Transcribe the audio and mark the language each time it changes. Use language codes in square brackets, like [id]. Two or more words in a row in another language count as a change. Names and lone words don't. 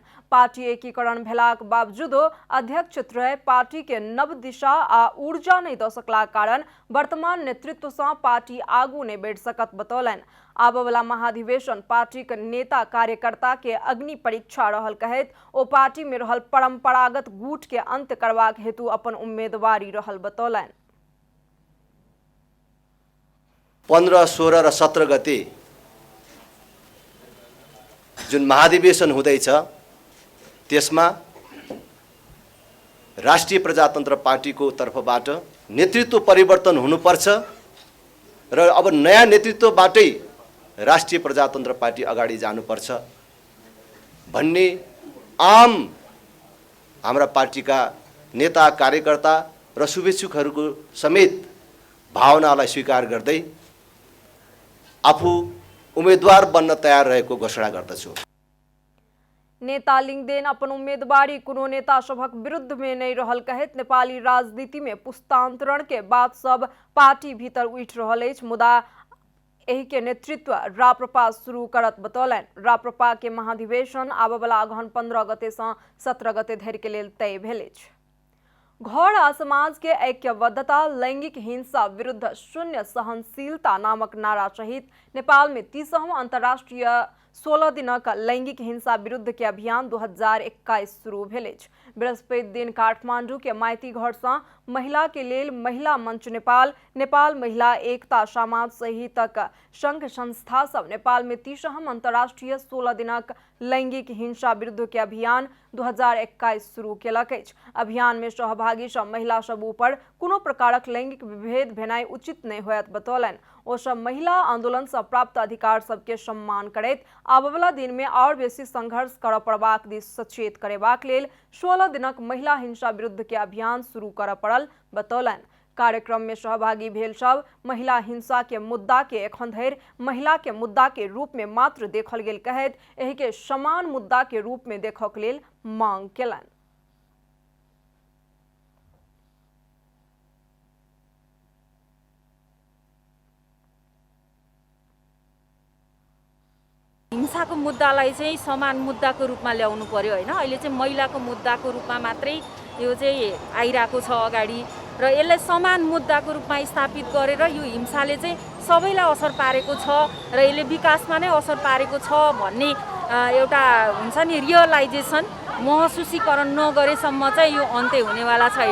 [mai] पार्टी एकीकरण भेलाक बावजूदो अध्यक्ष रहे पार्टी के नव दिशा आ ऊर्जा नहीं द सकला कारण वर्तमान नेतृत्व से पार्टी आगू नहीं बढ़ सकत बतौलन। आबवला महाधिवेशन पार्टी के नेता कार्यकर्ता के अग्नि परीक्षा रहल कहैत ओ पार्टी में रहल परंपरागत गुट के अंत करबाक हेतु अपन उम्मीदवारी रहल बतौलन। [ne] 15, 16 र 17 गते जुन महाधिवेशन हुँदैछ त्यसमा राष्ट्रिय प्रजातन्त्र पार्टीको तर्फबाट नेतृत्व परिवर्तन हुनुपर्छ र अब नयाँ नेतृत्वबाटै राष्ट्रिय प्रजातन्त्र पार्टी अगाडि जानुपर्छ भन्ने आम हाम्रा पार्टीका नेता कार्यकर्ता र शुभेच्छुकहरूको समेत भावनालाई स्वीकार गर्दै आफू उम्मेदवार बन्न तयार रहेको घोषणा गर्दछु। [mai] नेता लिंगदेन अपन उम्मीदवारी कुनो नेता सभक विरुद्ध में नहीं रहल कहत नेपाली राजनीति में पुस्तांतरण के बाद सब पार्टी भीतर उठ रहल अछि मुदा एही के नेतृत्व राप्रपा शुरू करत बतौलन। राप्रपा के महाधिवेशन आबवला अघन 15 गते से 17 गते धरि के लेल तय भेल अछि। घर आ समाज के ऐक्यबद्धता लैंगिक हिंसा विरुद्ध शून्य सहनशीलता नामक नारा सहित नेपाल में 30वां अंतर्राष्ट्रीय 16 दिनक लैंगिक हिंसा विरुद्ध के अभियान 2021 शुरू भेल अछि। बृहस्पति दिन काठमांडू के माइती घर से महिला के लेल महिला मंच नेपाल, नेपाल महिला एकता समाज सहितक संघ संस्था सब नेपाल में 30वां अंतर्राष्ट्रीय 16 दिनक लैंगिक हिंसा विरुद्ध के अभियान 2021 शुरू केलक अछि। अभियान में सहभागी सब महिला सब ऊपर कोनो प्रकारक लैंगिक विभेद भेनाइ उचित नहीं होयत बतौलन। ओ सब महिला आंदोलन से प्राप्त अधिकार सबके सम्मान करैत आबवला दिन में और बेसी संघर्ष करऽ पड़बाक दिस सचेत करेबाक लेल 16 दिनक महिला हिंसा विरुद्ध के अभियान शुरू करऽ पड़ल बतौलन। कार्यक्रम में सहभागी भेल सब महिला हिंसा के मुद्दा के एखन धरि महिला के मुद्दा के रूप में मात्र देखल गेल कहैत एहि के समान मुद्दा के रूप में देखक लेल मांग केलन। [ne] हिंसाको मुद्दालाई चाहिँ समान मुद्दाको रूपमा ल्याउनु पर्यो हैन। अहिले चाहिँ महिलाको मुद्दाको रूपमा मात्रै यो चाहिँ आइराको छ अगाडि र यसलाई समान मुद्दाको रूपमा स्थापित गरेर यो हिंसाले चाहिँ सबैलाई असर पारेको छ र यसले विकासमा नै असर पारेको छ भन्ने एउटा हुन्छ नि रियलाइजेसन महसुसीकरण नगरेसम्म चाहिँ यो अन्त्य हुनेवाला छैन।